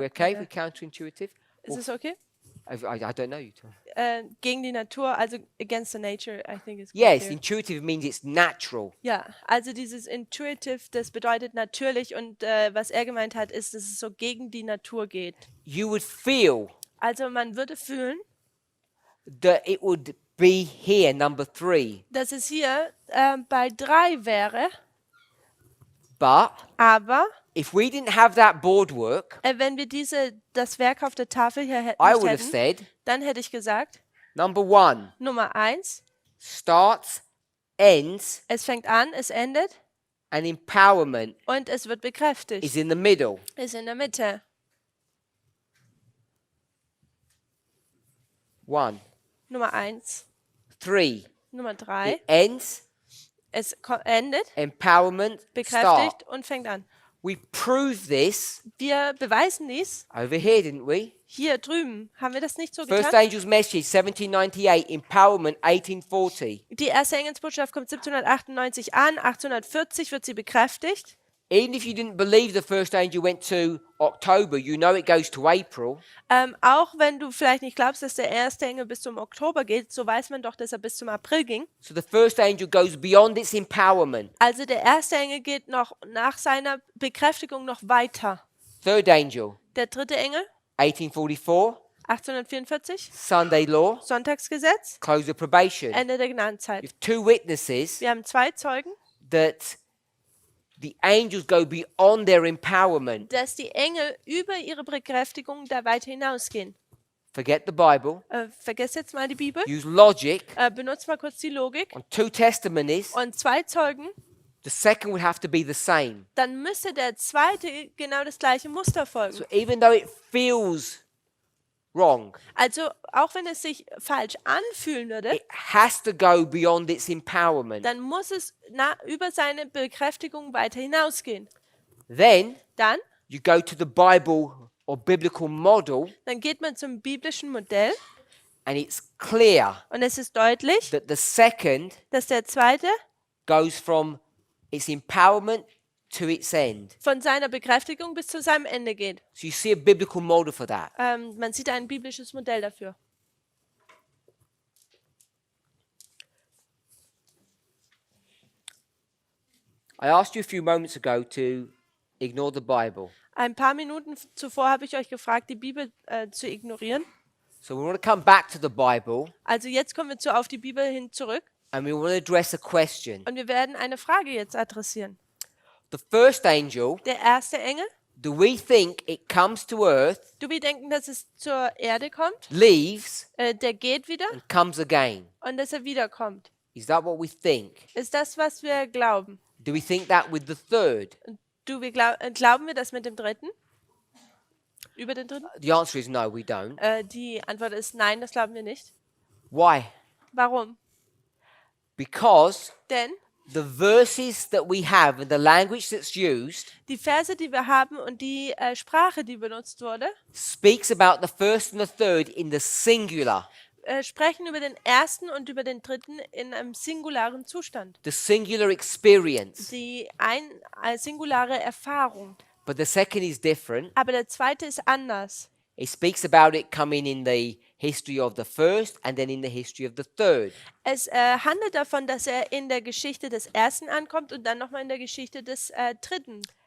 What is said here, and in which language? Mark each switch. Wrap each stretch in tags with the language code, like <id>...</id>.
<en>We're okay with counterintuitive?</en> <de>Ist es okay?</de> <en>I don't know. You tell.</en> <de>Gegen die Natur, also</de> <en>against the nature, I think is Yes, clear. intuitive means it's natural.</en> <de>Ja, also dieses intuitive, das bedeutet natürlich und was er gemeint hat, ist, dass es so gegen die Natur geht.</de> <en>You would feel</en> <de>Also man würde fühlen,</de> <en>that it would be here, number 3.</en> <de>dass es hier bei 3 wäre,</de> <en>But</en> <de>aber</de> <en>if we didn't have that boardwork,</en> <de>wenn wir das Werk auf der Tafel hier</de> <en>I</en> <de>nicht</de> <en>would have</en> <de>hätten,</de> <en>said,</en> <de>dann hätte ich gesagt,</de> <en>number 1</en> <de>Nummer 1,</de> <en>starts, ends,</en> <de>es fängt an, es endet</de> <en>and empowerment</en> <de>und es wird bekräftigt.</de> <en>is in the middle.</en> <de>Ist in der Mitte.</de> <en>1.</en> <de>Nummer 1.</de> <en>3.</en> <de>Nummer 3,</de> <en>It ends,</en> <de>es endet,</de> <en>empowerment, start.</en> <de>bekräftigt und fängt an.</de> <en>We proved this</en> <de>Wir beweisen dies</de> <en>over here, didn't we?</en> <de>hier drüben. Haben wir das nicht so</de> <en>First</en> <de>getan?</de> <en>Angel's Message, 1798, empowerment, 1840.</en> <de>Die erste Engelsbotschaft kommt 1798 an, 1840 wird sie bekräftigt.</de> <en>Even if you didn't believe the first angel went to October, you know it goes to April.</en> <de>Auch wenn du vielleicht nicht glaubst, dass der erste Engel bis zum Oktober geht, so weiß man doch, dass er bis zum April ging.</de> <en>So the first angel goes beyond its empowerment.</en> <de>Also der erste Engel geht noch nach seiner Bekräftigung noch weiter.</de> <en>Third angel,</en> <de>Der dritte Engel,</de> <en>1844,</en> <de>1844,</de> <en>Sunday law,</en> <de>Sonntagsgesetz,</de> <en>close of probation.</en> <de>Ende der Gnadenzeit.</de> <en>You have 2 witnesses</en> <de>Wir haben 2 Zeugen,</de> <en>that the angels go beyond their empowerment.</en> <de>dass die Engel über ihre Bekräftigung da weiter hinausgehen.</de> <en>Forget the Bible,</en> <de>Vergesst jetzt mal die Bibel,</de> <en>use logic.</en> <de>benutzt mal kurz die Logik.</de> <en>On 2 testimonies,</en> <de>Und 2 Zeugen,</de> <en>the second would have to be the same.</en> <de>dann müsste der zweite genau das gleiche Muster folgen.</de> <en>So even though it feels wrong,</en> <de>Also auch wenn es sich falsch anfühlen würde,</de> <en>it has to go beyond its empowerment.</en> <de>dann muss es über seine Bekräftigung weiter hinausgehen.</de> <en>Then</en> <de>Dann</de> <en>you go to the Bible or biblical model,</en> <de>geht man zum biblischen Modell</de> <en>and it's clear</en> <de>und es ist deutlich,</de> <en>that the second</en> <de>dass der zweite</de> <en>goes from its empowerment to its end.</en> <de>von seiner Bekräftigung bis zu seinem Ende geht.</de> <en>So you see a biblical model for that.</en> <de>Man sieht ein biblisches Modell dafür.</de> <en>I asked you a few moments ago to ignore the Bible.</en> <de>Ein paar Minuten zuvor habe ich euch gefragt, die Bibel zu ignorieren.</de> <en>So we want to come back to the Bible</en> <de>Also jetzt kommen wir auf die Bibel hin zurück</de> <en>and we want to address a question.</en> <de>und wir werden eine Frage jetzt adressieren.</de> <en>The first angel,</en> <de>Der erste Engel,</de> <en>do we think it comes to earth,</en> <de>du wir denken, dass es zur Erde kommt,</de> <en>leaves,</en> <de>der geht wieder</de> <en>and comes again?</en> <de>und dass er wiederkommt.</de> <en>Is that what we think?</en> <de>Ist das, was wir glauben?</de> <en>Do we think that with the third?</en> <de>Glauben wir das mit dem dritten? Über den dritten?</de> <en>The answer is no, we don't.</en> <de>Die Antwort ist nein, das glauben wir nicht.</de> <en>Why?</en> <de>Warum?</de> <en>Because</en> <de>Denn</de> <en>the verses that we have and the language that's used</en> <de>die Verse, die wir haben und die Sprache, die benutzt wurde,</de> <en>speaks about the first and the third in the singular.</en> <de>Sprechen über den ersten und über den dritten in einem singularen Zustand.</de> <en>The singular experience.</en> <de>Die singulare Erfahrung.</de> <en>But the second is different.</en> <de>Aber der zweite ist anders.</de> <en>It speaks about it coming in the history of the first and then in the history of the third.</en> <de>Es handelt davon, dass er in der Geschichte des ersten ankommt und dann nochmal in der Geschichte des dritten.</de>